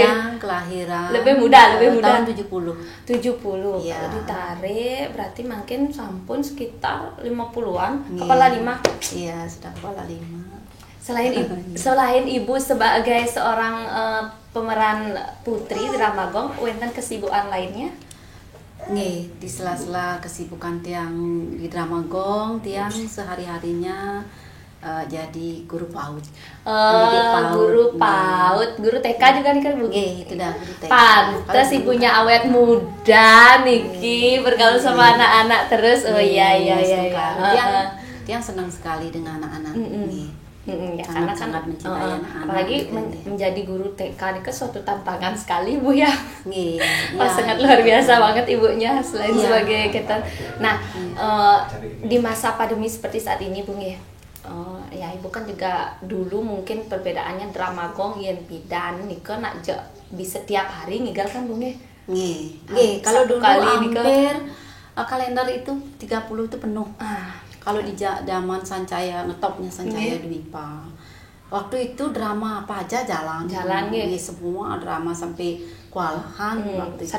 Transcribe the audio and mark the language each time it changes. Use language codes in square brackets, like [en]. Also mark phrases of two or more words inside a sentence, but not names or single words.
[id] Yang kelahiran lebih muda. Tahun 70. 70. Iya. Kalau ditarik berarti mungkin sampun sekitar 50-an, kepala 5. Iya, sudah kepala 5. Selain Ibu sebagai seorang pemeran putri drama Gong, wenten kesibukan lainnya? Nih, di sela-sela kesibukan tiang di drama Gong, tiang sehari-harinya jadi guru PAUD. Guru TK juga nih kan Bu? Itu dah guru TK. Pantes ibunya awet muda niki bergaul sama anak-anak terus. Iya. Tiang senang sekali dengan anak-anak nih. Karena sangat mencintai anak-anak. Apalagi menjadi guru TK ini kan suatu tantangan sekali Bu ya. Sangat ya, luar biasa banget ibunya selain sebagai kita. Nah, di masa pandemi seperti saat ini Bu ya, Oh, ya ibu kan juga dulu mungkin perbedaannya drama gong [ban] yen bidan Nike nak [id] bisa tiap hari ngigal kan Bung ya? Nggih, kalau Satu dulu kali Nike. hampir kalender itu 30 itu penuh. Ah, Kalau di zaman Sancaya, ngetopnya Sancaya Dwipa. Waktu itu drama apa aja jalan. Jalan, nggih. Semua drama sampai kewalahan waktu itu.